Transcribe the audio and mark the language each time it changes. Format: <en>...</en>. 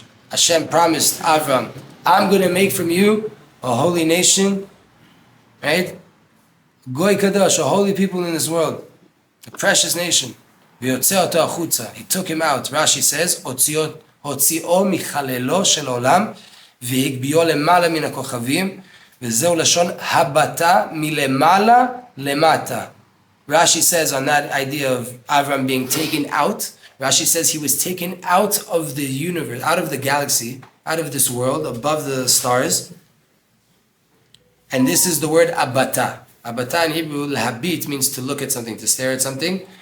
<en>Hashem promised Avram, I'm going to make from you a holy nation, right? Goy Kadosh, a holy people in this world, a precious nation. He took him out.</en> <he>Rashi says, הוציאו מחללו של עולם והגביאו למעלה מן הכוכבים, וזהו לשון הבטה מלמעלה למטה.</he> <en>Rashi says on that idea of Avram being taken out, Rashi says he was taken out of the universe, out of the galaxy, out of this world, above the stars. And this is the word abata. Abata in Hebrew, lahabit, means to look at something, to stare at something.</en>